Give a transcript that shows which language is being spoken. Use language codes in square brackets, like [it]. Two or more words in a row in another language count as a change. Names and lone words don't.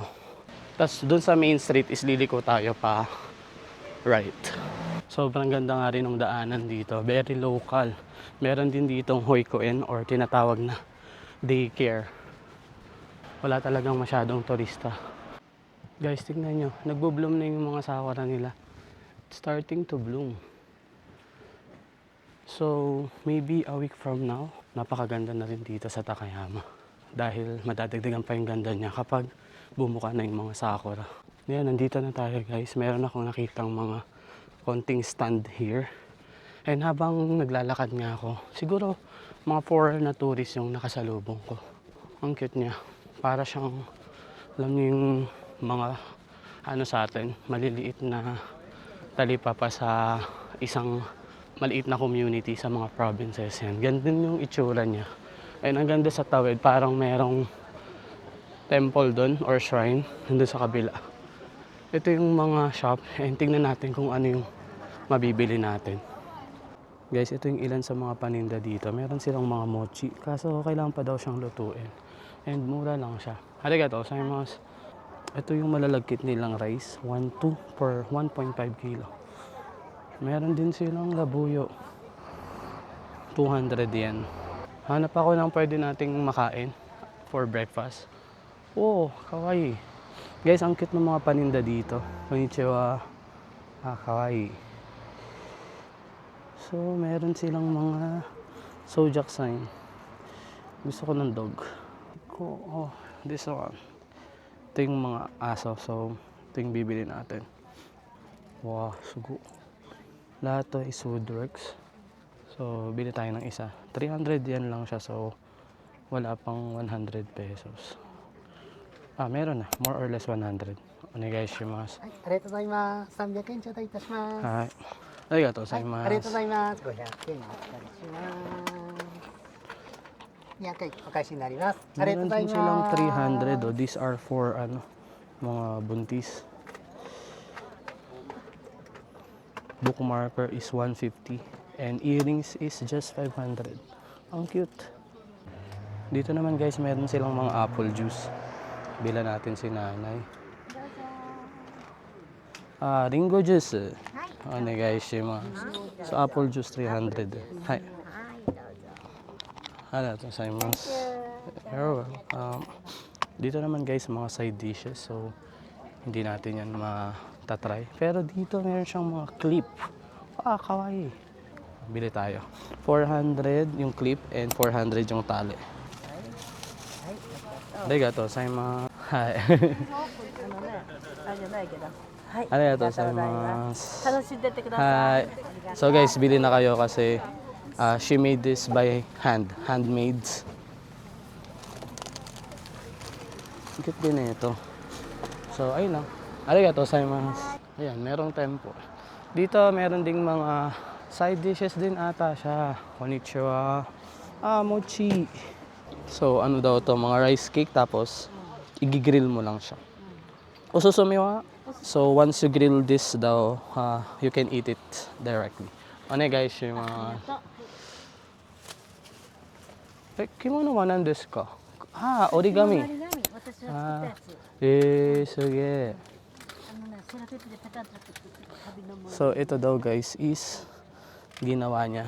[tl] Tapos dun sa [en] main street [tl] is liliko tayo pa right. Sobrang ganda nga rin ng daanan dito. [en] Very local. [tl] Meron din ditong hoikoen or tinatawag na daycare. Wala talagang masyadong turista. Guys, tingnan nyo. Nagbo-bloom na yung mga sakura nila. [en] It's starting to bloom. So, maybe a week from now, [tl] napakaganda na rin dito sa Takayama. Dahil madadagdagan pa yung ganda niya kapag bumuka na yung mga sakura. Ngayon, nandito na tayo guys. Meron akong nakitang mga konting [en] stand here. [tl] And habang naglalakad nga ako, siguro mga foreign na tourist yung nakasalubong ko. Ang cute niya. Para siyang, alam niyo yung mga sa atin, maliliit na talipapa sa isang maliit na community sa mga provinces yan. Ganda yung itsura niya. And ang ganda sa tawid, parang merong temple doon or shrine nandun sa kabila. Ito yung mga shop and tingnan natin kung ano yung mabibili natin. Guys, ito yung ilan sa mga paninda dito. Meron silang mga mochi kaso kailangan pa daw siyang lutuin. And mura lang siya. [ja] ありがとうございます. [tl] Ito yung malalagkit nilang rice. 1-2 per 1.5 kilo. Meron din silang labuyo. 200 yen. Hanap ako ng pwede nating makain [en] for breakfast. [tl] Oh, kawaii. Guys, ang cute ng mga paninda dito. Konnichiwa. Kawaii. So, meron silang mga sojak sign. Gusto ko ng dog. [en] Oh, this one. [tl] Ito yung mga aso. So, ito yung bibili natin. Wow, sugo. Lahat to is woodworks. So, bili tayo ng isa. 300 yen lang siya. So, wala pang 100 pesos. Meron na. [en] More or less 100. [ja] お願いします。はい、ありがとうございます。300円頂戴いたします。はい。ありがとうござはい、います。ありがとうございます。500円お預かりします。200円お返しになります。ありがとうござい [tl] Meron din silang 300 [ja] ます。 [en] These are for ano, mga buntis. Bookmarker is 150 and earrings is just 500. [tl] Ang cute. Dito naman guys, meron silang mga apple juice. Bila natin si nanay. Ringo juice. [en] Onegaishimasu. So apple juice 300. [ja] Hai. ありがとうございます. [en] You're welcome. [tl] Dito naman guys, mga [en] side dishes. [tl] So hindi natin yan matatry. Pero dito meron siyang mga clip. Kawaii. Bili tayo. 400 yung clip and 400 yung tali. [ja] ありがとうございます. Hai. ありがとうございます。楽しんでってください。 [tl] So guys, bili na kayo kasi [en] she made this by handmade. [tl] Cute din na ito. So ayun lang. [ja] ありがとうございます. [tl] Ayan, merong tempo. Dito meron ding mga side dishes din ata siya. Konnichiwa. Mochi. So ano daw to, mga rice cake tapos igigrill mo lang siya. Osusumiwa. [en] So once you grill this daw, you can eat it directly. [ja] お願いします。着物は何ですか? 折り紙。すげえ. [tl] So ito daw guys is ginawa niya.